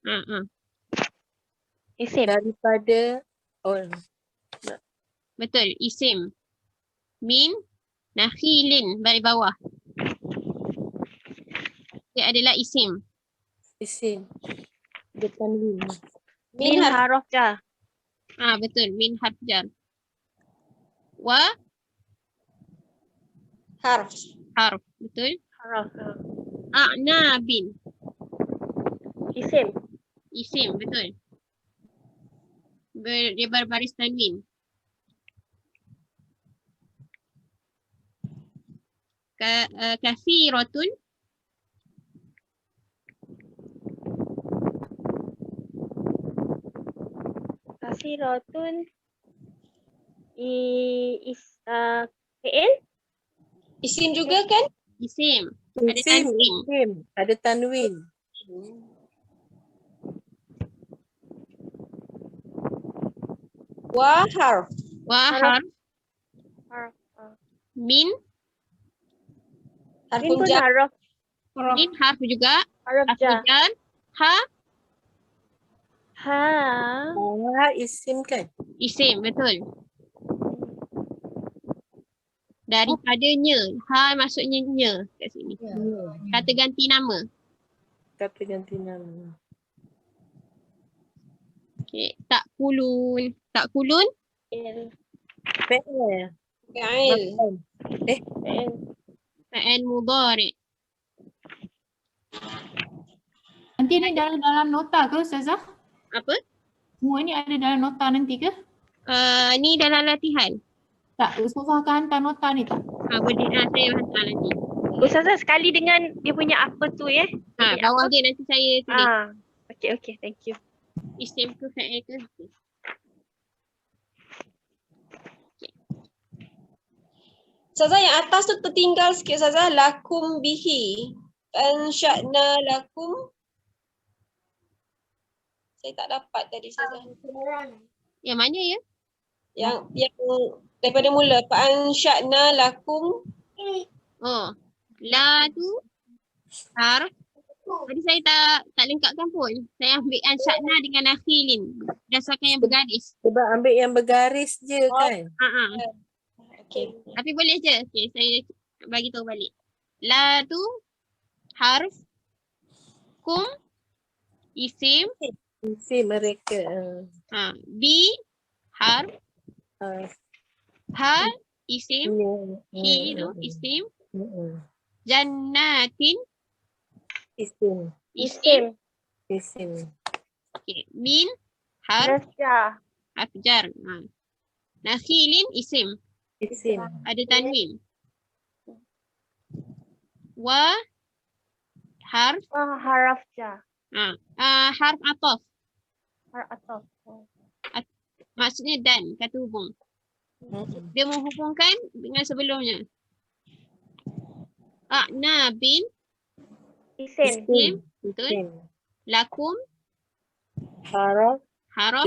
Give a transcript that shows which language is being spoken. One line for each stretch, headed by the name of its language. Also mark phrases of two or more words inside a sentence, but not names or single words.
Malay: Isim. Daripada Betul, isim.
Arabic: Min nakhilin
Malay: dari bawah. Dia adalah isim. Isim. Depan min. Min harf jar. Betul, min harf jar. Wa Harf. betul? Harf. A'nabin. Isim. Isim, betul. Dia berbaris tanwin. Kathiratun. Kathiratun. Fi'il. Isim juga kan? Isim. Ada tanwin. Ada tanwin. Wa harf. Wa harf. Min Harfun pun jar. harf Min harf juga. harf Harf jar. jar. Ha Ha. Isim kan? isim, betul. Daripadanya. Ha maksudnya nya kat sini. Kata ganti nama. Kata ganti nama. Okay. Tak kulun. Tak kulun. Fi'il. Fi'il.
Arabic: Fa'al mudhari.
Malay: Nanti ni dalam nota ke Ustazah? Apa? Semua ni ada dalam nota nanti ke? Ni dalam latihan. Tak, Ustazah akan hantar nota ni tak? Boleh. Saya hantar nanti. Ustazah sekali dengan dia punya apa tu ya? Bawah dia nanti saya tulis. Okay,
English: thank you.
Malay: Isim ke fa'il ke. Ustazah yang atas tu tertinggal sikit Ustazah.
Arabic: Lakum bihi. Ansya'na lakum.
Malay: Saya tak dapat tadi Ustazah. Yang mana ya? Yang daripada mula.
Arabic: Ansya'na lakum.
Malay: Oh. La tu harf. Tadi saya tak lengkapkan pun. Saya ambil ansya'na dengan akhilin. Berdasarkan yang bergaris. Sebab ambil yang bergaris je kan? Okay. Tapi boleh je. Okay, saya bagi tahu balik. La tu harf. Kum isim. Isim mereka. Bi harf. Ha isim. Hi tu isim. Jannatin Isim. isim. Okay. Min harf. Harf jar. Nakhilin isim. Isim. Ada tanwin. Wa harf. Haraf jar. Harf atof. Harf ataf. Maksudnya dan, kata hubung. Dia menghubungkan dengan sebelumnya. Bin Isim. betul. Lakum Haraf. haraf